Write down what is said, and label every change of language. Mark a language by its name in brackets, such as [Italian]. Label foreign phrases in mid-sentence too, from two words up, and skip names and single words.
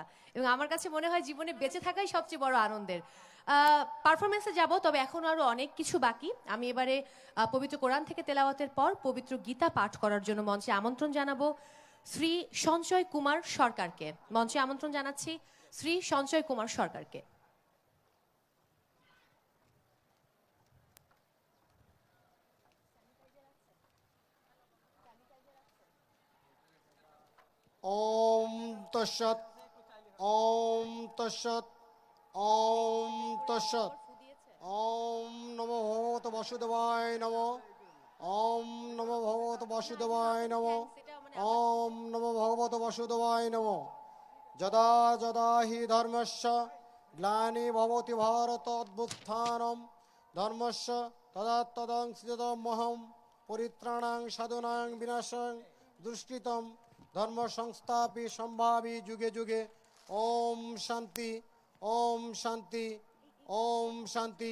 [Bangla] এবং আমার কাছে মনে হয় জীবনে বেঁচে থাকাই সবচেয়ে বড় আনন্দের। পারফরমেন্সে যাব, তবে এখনো আরো অনেক কিছু বাকি। আমি এবারে পবিত্র কোরআন থেকে তেলাওয়াতের পর পবিত্র গীতা পাঠ করার জন্য মঞ্চে আমন্ত্রণ জানাবো শ্রী সঞ্জয় কুমার সরকারকে। মঞ্চে আমন্ত্রণ জানাচ্ছি শ্রী সঞ্চয় কুমার সরকারকে। [Sanskrit] ওম তৎসৎ ওম তৎসৎ ওম তৎসৎ ওম নমো ভগবতে বাসুদেবায় নমঃ ওম নমো ভগবতে বাসুদেবায় নমঃ ওম নমো ভগবতে বাসুদেবায় নমঃ যদা যদা হি ধর্মস্য গ্লানি ভবতি ভারত অভ্যুত্থানম ধর্মস্য তদা তদং সৃজতমহম পরিত্রাণাং সাধুনাং বিনাশাং দুষ্কৃতম ধর্ম সংস্থাপি সম্ভাবি যুগে যুগে। ওম শান্তি ওম শান্তি ওম শান্তি।